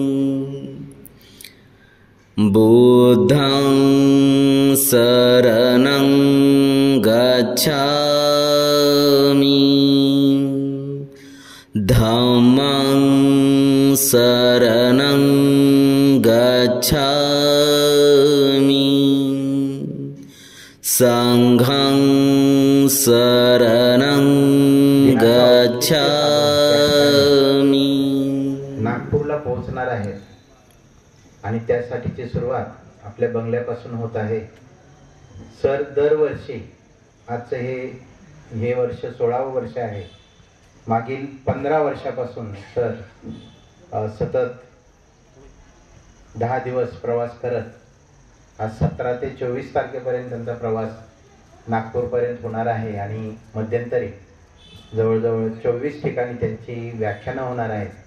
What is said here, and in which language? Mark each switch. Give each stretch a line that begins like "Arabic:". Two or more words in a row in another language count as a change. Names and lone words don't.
Pali: बुद्धं शरणं गच्छामि धम्मं शरणं गच्छामि संघं शरणं गच्छामि।
Marathi: नागपूरला पोहोचणार आहेत आणि त्यासाठीची सुरुवात आपल्या बंगल्यापासून होत आहे। सर दरवर्षी आजचं हे वर्ष 16वं वर्ष आहे। मागील 15 वर्षापासून सर सतत 10 दिवस प्रवास करत आज 17 ते 24 तारखेपर्यंत त्यांचा प्रवास नागपूरपर्यंत होणार आहे आणि मध्यंतरी जवळजवळ 24 ठिकाणी त्यांची व्याख्यानं होणार आहेत।